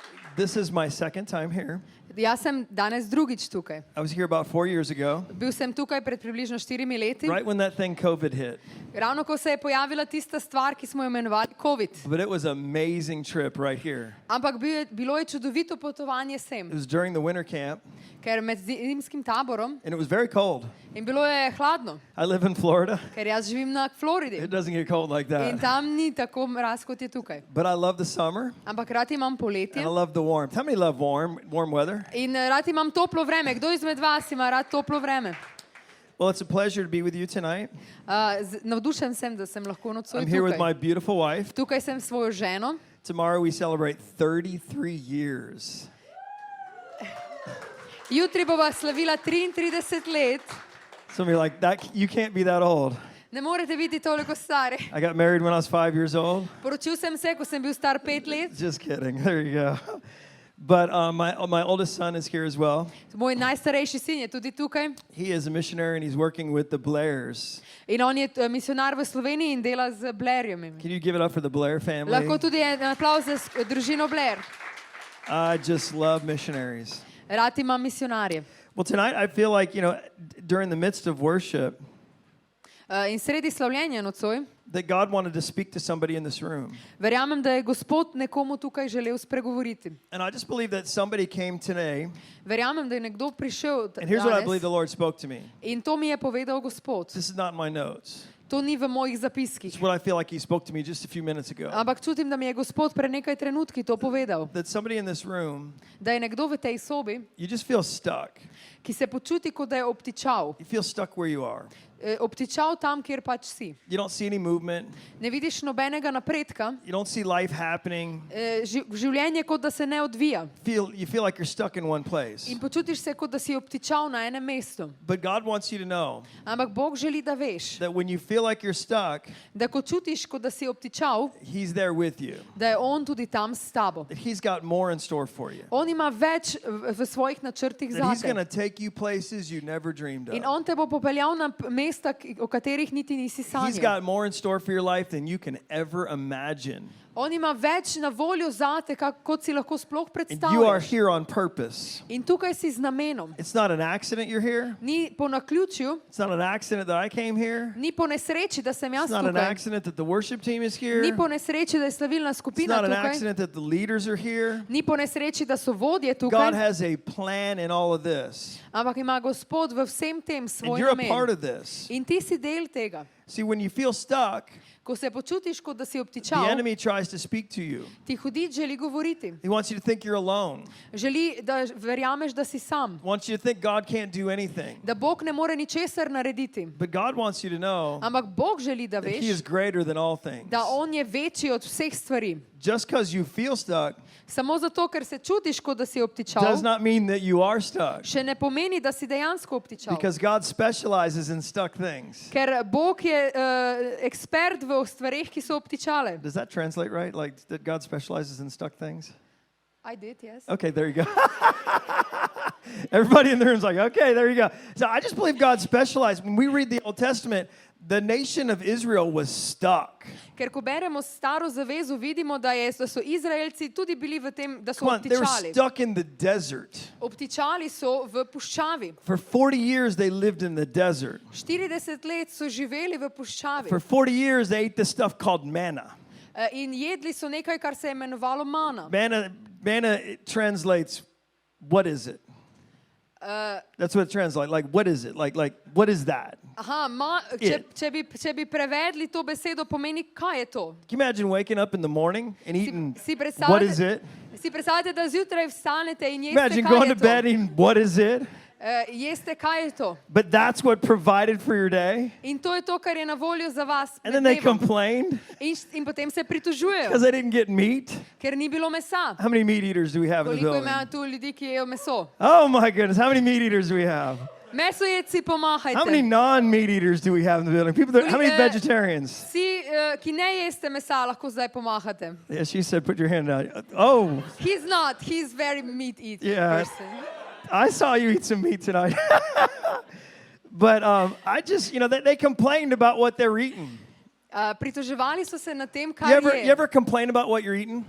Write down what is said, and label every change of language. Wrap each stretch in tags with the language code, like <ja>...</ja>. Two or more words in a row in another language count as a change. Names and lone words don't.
<en>This is my second time here.</en> <sl>Jaz sem danes drugič tukaj.</sl> <en>I was here about 4 years ago,</en> <sl>Bil sem tukaj pred približno 4 leti.</sl> <en>right when that thing COVID hit.</en> <sl>Ravno ko se je pojavila tista stvar, ki smo jo imenovali COVID.</sl> <en>But it was an amazing trip right here.</en> <sl>Ampak bilo je čudovito potovanje</sl> <en>It</en> <sl>sem,</sl> <en>was during the winter camp,</en> <sl>ker med zimskim taborom</sl> <en>and it was very cold.</en> <sl>in bilo je hladno,</sl> <en>I live in Florida.</en> <sl>ker jaz živim na Floridi</sl> <en>It doesn't get cold like</en> <sl>in</sl> <en>that.</en> <sl>tam ni tako mraz, kot je tukaj.</sl> <en>But I love the summer,</en> <sl>Ampak rad imam</sl> <en>and</en> <sl>poletje</sl> <en>I love the warmth. How many love warm weather?</en> <sl>in rad imam toplo vreme. Kdo izmed vas ima rad toplo vreme?</sl> <en>Well, it's a pleasure to be with you tonight.</en> <sl>Navdušen sem, da sem lahko nocoj</sl> <en>I'm here with my</en> <sl>tukaj.</sl> <en>beautiful wife.</en> <sl>Tukaj sem s svojo ženo.</sl> <en>Tomorrow we celebrate 33 years.</en> <sl>Jutri bova slavila 33 let.</sl> <en>Some of you are like, you can't be that old.</en> <sl>Ne morete biti toliko stari.</sl> <en>I got married when I was 5 years old.</en> <sl>Poročil sem se, ko sem bil star 5 let.</sl> <en>Just kidding. There you go. But my oldest son is here as well.</en> <sl>Moj najstarejši sin je tudi tukaj.</sl> <en>He is a missionary and he's working with the Blairs.</en> <sl>In on je misionar v Sloveniji in dela z Blairjem.</sl> <en>Can you give it up for the Blair family?</en> <sl>Lahko tudi en aplavz za družino Blair.</sl> <en>I just love missionaries.</en> <sl>Rad imam misionarje.</sl> <en>Well, tonight I feel like, during the midst of worship,</en> <sl>In sredi slavljenja nocoj,</sl> <en>that God wanted to speak to somebody in this room.</en> <sl>verjamem, da je Gospod nekomu tukaj želel spregovoriti.</sl> <en>And I just believe that somebody came today,</en> <sl>Verjamem, da je nekdo prišel</sl> <en>and here's what I believe</en> <sl>danes</sl> <en>the Lord spoke to me.</en> <sl>in to mi je povedal Gospod.</sl> <en>This is not in my notes.</en> <sl>To ni v mojih zapiskih.</sl> <en>It's what I feel like he spoke to me just a few minutes ago.</en> <sl>Ampak čutim, da mi je Gospod pred nekaj trenutki to povedal.</sl> <en>That somebody in this room,</en> <sl>Da je nekdo v tej sobi,</sl> <en>you just feel stuck.</en> <sl>ki se počuti, kot da je obtičal.</sl> <en>You feel stuck where you are.</en> <sl>Obtičal tam, kjer pač si.</sl> <en>You don't see any movement.</en> <sl>Ne vidiš nobenega napredka.</sl> <en>You don't see life happening.</en> <sl>Življenje kot da se ne odvija.</sl> <en>You feel like you're stuck in one place.</en> <sl>In počutiš se, kot da si obtičal na enem mestu.</sl> <en>But God wants you to know</en> <sl>Ampak Bog želi, da veš,</sl> <en>that when you feel like you're stuck,</en> <sl>da ko čutiš, kot da si obtičal,</sl> <en>He's there with you.</en> <sl>da je On tudi tam s tabo.</sl> <en>That He's got more in store for you.</en> <sl>On ima več v svojih načrtih</sl> <en>That He's going to</en> <sl>zate.</sl> <en>take you places you never dreamed</en> <sl>In</sl> <en>of.</en> <sl>On te bo popeljal na mesta, o katerih niti nisi</sl> <en>He's</en> <sl>sanjal.</sl> <en>got more in store for your life than you can ever imagine.</en> <sl>On ima več na voljo zate, kot si lahko sploh</sl> <en>And you are</en> <sl>predstavljaš.</sl> <en>here on purpose.</en> <sl>In tukaj si z namenom.</sl> <en>It's not an accident you're here.</en> <sl>Ni po naključju,</sl> <en>It's not an accident that I came here.</en> <sl>ni po nesreči, da sem jaz</sl> <en>It's not an</en> <sl>tukaj.</sl> <en>accident that the worship team is here.</en> <sl>Ni po nesreči, da je slavilna</sl> <en>It's</en> <sl>skupina</sl> <en>not an</en> <sl>tukaj.</sl> <en>accident that the leaders are here.</en> <sl>Ni po nesreči, da so vodje</sl> <en>God</en> <sl>tukaj.</sl> <en>has a plan in all of this.</en> <sl>Ampak ima Gospod v vsem tem</sl> <en>And</en> <sl>svoj</sl> <en>you're a part</en> <sl>namen.</sl> <en>of this.</en> <sl>In ti si del tega.</sl> <en>See, when you feel stuck,</en> <sl>Ko se počutiš, kot da si</sl> <en>the</en> <sl>obtičal,</sl> <en>enemy tries to speak to you.</en> <sl>ti hudič želi govoriti.</sl> <en>He wants you to think you're alone.</en> <sl>Želi, da verjameš, da si sam.</sl> <en>He wants you to think God can't do anything.</en> <sl>Da Bog ne more ničesar narediti.</sl> <en>But God wants you to know</en> <sl>Ampak Bog želi, da</sl> <en>that He is</en> <sl>veš,</sl> <en>greater than all things.</en> <sl>da On je večji od vseh stvari.</sl> <en>Just because you feel stuck</en> <sl>Samo zato, ker se čutiš, kot da si obtičal,</sl> <en>does not mean that you are stuck.</en> <sl>še ne pomeni, da si dejansko obtičal.</sl> <en>Because God specializes in stuck things.</en> <sl>Ker Bog je ekspert v stvareh, ki so obtičale.</sl> <en>Does that translate right? Like that God specializes in stuck things? I did, yes. Okay, there you go. Everybody in the room's like, okay, there you go. So I just believe God specialized. When we read the Old Testament, the nation of Israel was stuck.</en> <sl>Ker ko beremo staro zavezo, vidimo, da so Izraelci tudi bili v tem, da so</sl> <en>Come on, they were</en> <sl>obtičali.</sl> <en>stuck in the desert.</en> <sl>Obtičali so v puščavi.</sl> <en>For 40 years, they lived in the desert.</en> <sl>40 let so živeli v puščavi.</sl> <en>For 40 years, they ate this stuff called manna.</en> <sl>In jedli so nekaj, kar se je imenovalo mana.</sl> <en>Manna it translates, what is it? That's what it translates. Like, what is it? Like, what is that?</en> <sl>Aha, če bi prevedli to besedo, pomeni, kaj je to?</sl> <en>Can you imagine waking up in the morning and eating,</en> <sl>Si</sl> <en>what is it?</en> <sl>Si predstavljate, da zjutraj vstanete in jeste,</sl> <en>Imagine</en> <sl>kaj</sl> <en>going</en> <sl>je</sl> <en>to bed</en> <sl>to?</sl> <en>and what is it?</en> <sl>Jeste, kaj je to?</sl> <en>But that's what provided for your day.</en> <sl>In to je to, kar je na voljo za vas.</sl> <en>And</en> <sl>med</sl> <en>then they</en> <sl>dnevom.</sl> <en>complained</en> <sl>In potem se pritožujejo,</sl> <en>because they didn't get meat.</en> <sl>ker ni bilo mesa.</sl> <en>How many meat eaters do we have in the</en> <sl>Koliko</sl> <en>building?</en> <sl>ima tu ljudi, ki jejo meso?</sl> <en>Oh my goodness, how many meat eaters do we have?</en> <sl>Mesojedci,</sl> <en>How many</en> <sl>pomahajte.</sl> <en>non-meat eaters do we have in the building? People that, how many vegetarians?</en> <sl>Vsi, ki ne jeste mesa, lahko zdaj pomahate.</sl> <en>Yeah, she said, put your hand out. Oh, He's not. He's very meat-eating Yeah. person. I saw you eat some meat tonight. But I just, they complained about what they're eating.</en> <sl>Pritoževali so se nad tem, kaj</sl> <en>You</en> <sl>je.</sl> <en>ever complain about what you're eating?</en>